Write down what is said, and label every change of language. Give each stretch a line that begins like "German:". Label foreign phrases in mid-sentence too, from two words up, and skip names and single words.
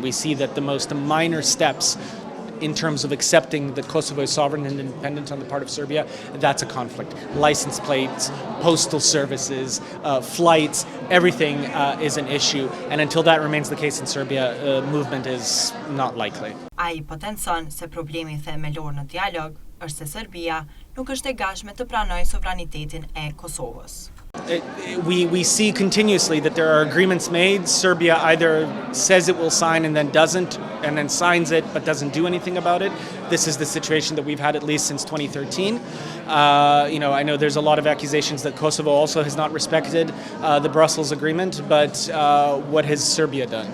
English: We see that the most minor steps in terms of accepting that Kosovo is sovereign and independent on the part of Serbia, that's a conflict. License plates, postal services, flights, everything is an issue. And until that remains the case in Serbia, movement is not likely.
Albanian: Ai potencon se problemi themelor në dialog është se Serbia nuk është e gatshme të pranojë sovranitetin e Kosovës.
English: We see continuously that there are agreements made. Serbia either says it will sign and then signs it but doesn't do anything about it. This is the situation that we've had at least since 2013. I know there's a lot of accusations that Kosovo also has not respected the Brussels agreement, but what has Serbia done?